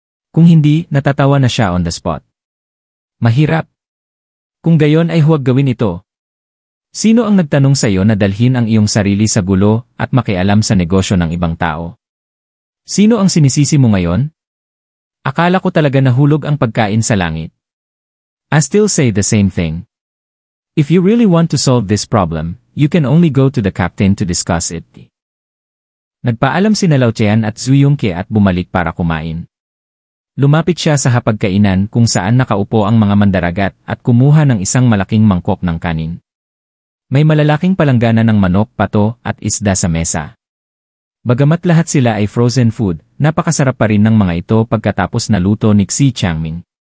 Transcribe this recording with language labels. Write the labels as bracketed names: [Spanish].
[Filipino] Kung hindi, natatawa na siya [English] on the spot. [Filipino] Mahirap. Kung gayon ay huwag gawin ito. Sino ang nagtanong sa iyo na dalhin ang iyong sarili sa gulo at makialam sa negosyo ng ibang tao? Sino ang sinisisi mo ngayon? Akala ko talaga nahulog ang pagkain sa langit. [English] I still say the same thing. If you really want to solve this problem, you can only go to the captain to discuss it. [Filipino] Nagpaalam sina Lao Tian at Zhu Yongke at bumalik para kumain. Lumapit siya sa hapagkainan kung saan nakaupo ang mga mandaragat at kumuha ng isang malaking mangkok ng kanin. May malalaking palanggana ng manok, pato, at isda sa mesa. Bagamat lahat sila ay frozen food, napakasarap pa rin ng mga ito pagkatapos naluto ni Xi Changming.